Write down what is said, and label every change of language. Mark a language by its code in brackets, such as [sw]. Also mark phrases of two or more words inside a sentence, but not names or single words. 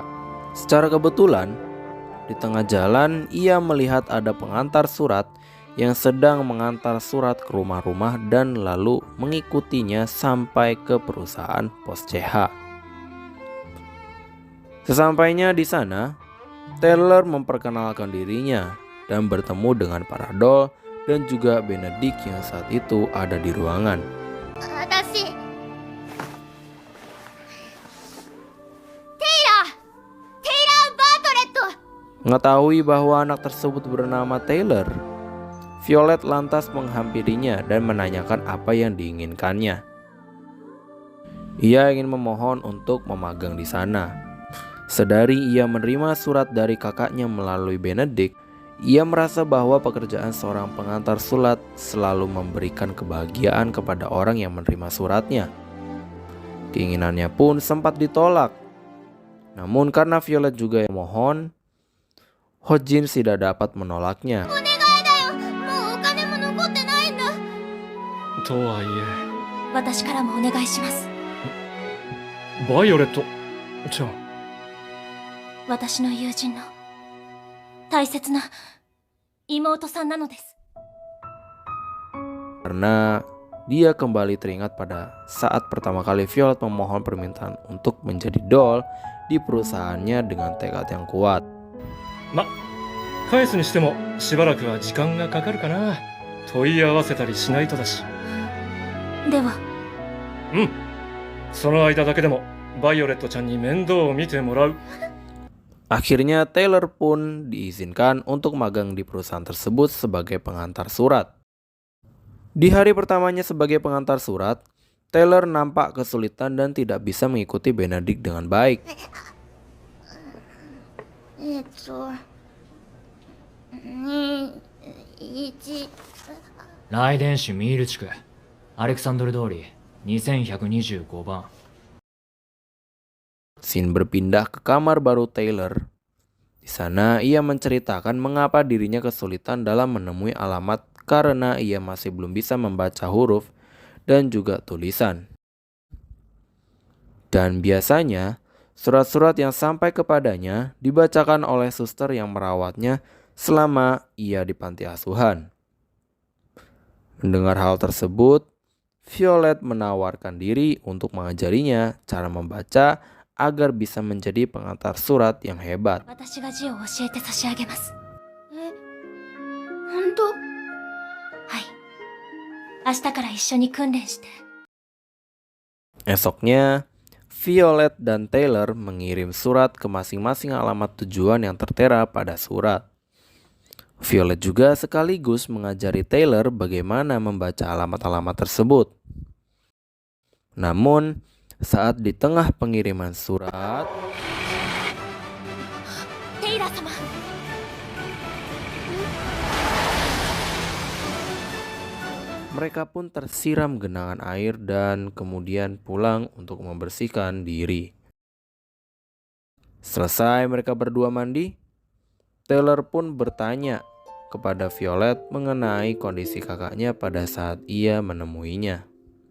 [id] Secara kebetulan, di tengah jalan ia melihat ada pengantar surat yang sedang mengantar surat ke rumah-rumah dan lalu mengikutinya sampai ke perusahaan Pos CH. Sesampainya di sana, Taylor memperkenalkan dirinya dan bertemu dengan para doll dan juga Benedict yang saat itu ada di ruangan. [ja] 私テイラー・バートレット [id] Mengetahui bahwa anak tersebut bernama Taylor, Violet lantas menghampirinya dan menanyakan apa yang diinginkannya. Ia ingin memohon untuk memagang di sana. Sedari ia menerima surat dari kakaknya melalui Benedict, ia merasa bahwa pekerjaan seorang pengantar surat selalu memberikan kebahagiaan kepada orang yang menerima suratnya. Keinginannya pun sempat ditolak. Namun karena Violet juga yang memohon, Hodgins tidak dapat menolaknya. [ja] もうお金も残ってないんだ。とはい私からもお願いします。え、バイオレットちゃん。私の友人の大切な妹さんなのです。 [id] Karena dia kembali teringat pada saat pertama kali Violet memohon permintaan untuk menjadi doll di perusahaannya dengan tekad yang kuat. [ja] 返すにしてもしばらくは時間がかかるかな。問い合わせたりしないとだし。では、その間だけでもバイオレットちゃんに面倒を見てもらう。 [id] Akhirnya Taylor pun diizinkan untuk magang di perusahaan tersebut sebagai pengantar surat. Di hari pertamanya sebagai pengantar surat, Taylor nampak kesulitan dan tidak bisa mengikuti Benedict dengan baik. [ja] 来電種ミール地区アレクサンドル通り2125番。 [id] Sin berpindah ke kamar baru Taylor. Di sana ia menceritakan mengapa dirinya kesulitan dalam menemui alamat karena ia masih belum bisa membaca huruf dan juga tulisan. Dan biasanya surat-surat yang sampai kepadanya dibacakan oleh suster yang merawatnya selama ia di panti asuhan. Mendengar hal tersebut, Violet menawarkan diri untuk mengajarinya cara membaca agar bisa menjadi pengantar surat yang hebat. [ja] 私が字を教えて差し上げます。本当？はい。明日から一緒に訓練して。 [id] Esoknya, Violet dan Taylor mengirim surat ke masing-masing alamat tujuan yang tertera pada surat. Violet juga sekaligus mengajari Taylor bagaimana membaca alamat-alamat tersebut. Namun, saat di tengah pengiriman surat, [ja] テイラー様。 [id] mereka pun tersiram genangan air dan kemudian pulang untuk membersihkan diri. Selesai mereka berdua mandi, Taylor pun bertanya kepada Violet mengenai kondisi kakaknya pada saat ia menemuinya.